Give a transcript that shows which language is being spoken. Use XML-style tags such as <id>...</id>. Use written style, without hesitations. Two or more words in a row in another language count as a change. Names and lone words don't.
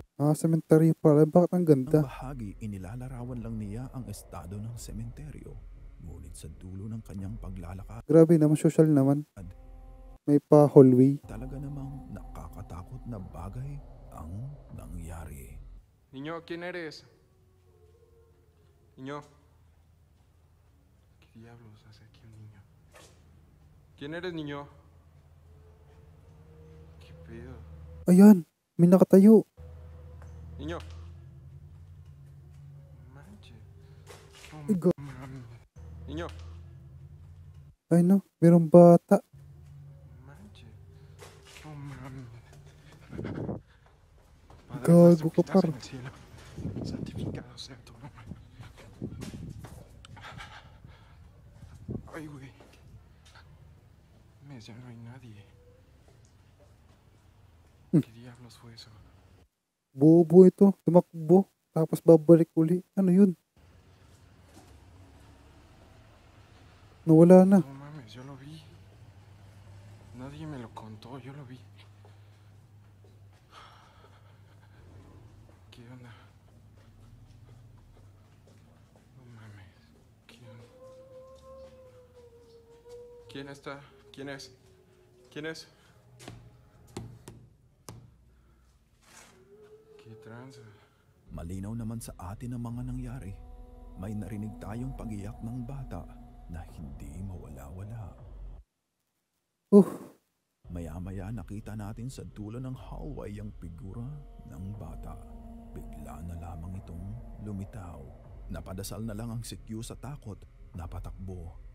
<tl>Cemetery pala. Bakit ang ganda? bahagi, inilalarawan lang niya ang estado ng sementeryo. Ngunit sa dulo ng kanyang paglalakad, Grabe naman, social naman. May pa hallway. talaga namang nakakatakot na bagay ang nangyari.</tl> <es>Niño, ¿quién eres? Niño. ¿Qué diablos hace aquí un niño? ¿Quién eres, niño? ¿Qué pedo?</es> <tl>Ayan, may nakatayo.</tl> <es>Niño. Manches. No</es> <tl>Ay, go-</tl> <es>mames. Niño.</es> <tl>Ay no, merong bata.</tl> <es>Manches. No mames. Padre</es> <tl>Gago</tl> <es>nuestro que</es> <tl>ka,</tl> <es>estás</es> <tl>par.</tl> <es>en el cielo, santificado sea tu nombre. Ay, güey. Ya no hay nadie. ¿Qué diablos fue eso?</es> <tl>Bobo ito. Tumakbo. Tapos babalik uli. Ano yun? Nawala na.</tl> <es>No mames, yo lo vi. Nadie me lo contó, yo lo vi. ¿Qué onda? No mames. ¿Quién está? ¿Quién es? ¿Quién es? ¿Qué tranza?</es> <tl>Malinaw naman sa atin ang mga nangyari. May narinig tayong pag-iyak ng bata na hindi mawala-wala. Maya-maya nakita natin sa dulo ng hallway ang figura ng bata. Bigla na lamang itong lumitaw. Napadasal na lang ang si Q sa takot, napatakbo.</tl>